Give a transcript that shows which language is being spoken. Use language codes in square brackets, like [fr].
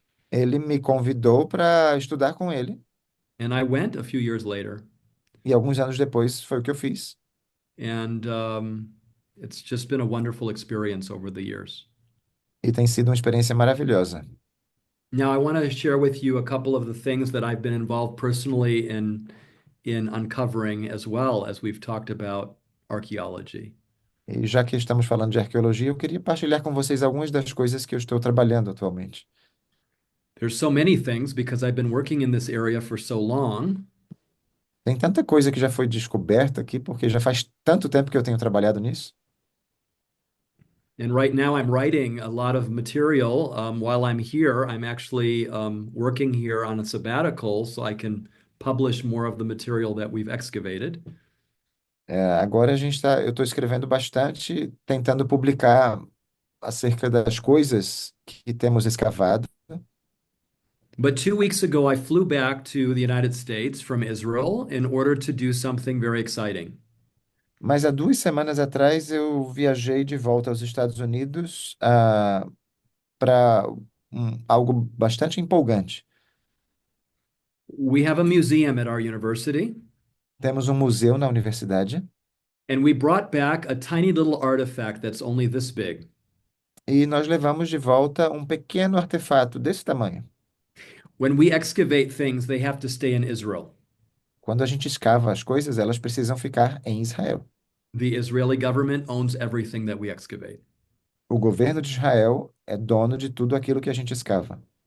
[pt] ele me convidou para estudar com ele. [en] And I went a few years later. [pt] E alguns anos depois foi o que eu fiz. [en] And it's just been a wonderful experience over the years. [pt] E tem sido uma experiência maravilhosa. [en] Now, I want to share with you a couple of the things that I've been involved personally in uncovering as well as we've talked about archaeology. [pt] E já que estamos falando de arqueologia, eu queria partilhar com vocês algumas das coisas que eu estou trabalhando atualmente. [en] There's so many things because I've been working in this area for so long. [pt] Tem tanta coisa que já foi descoberta aqui, porque já faz tanto tempo que eu tenho trabalhado nisso. [en] And right now I'm writing a lot of material. While I'm here, I'm actually working here on a sabbatical so I can publish more of the material that we've excavated. [pt] Agora eu estou escrevendo bastante, tentando publicar acerca das coisas que temos escavado. [en] But 2 weeks ago, I flew back to the United States from Israel in order to do something very exciting. [pt] Mas há 2 semanas atrás eu viajei de volta aos Estados Unidos para algo bastante empolgante. [en] We have a museum at our university, [pt] Temos um museu na universidade [en] and we brought back a tiny little artifact that's only this big. [pt] e nós levamos de volta um pequeno artefato desse tamanho. [en] When we excavate things, they have to stay in Israel. [pt] Quando a gente escava as coisas, elas precisam ficar em Israel. [en] The Israeli government owns everything that we excavate. [pt] O governo de Israel é dono de tudo aquilo que a gente escava.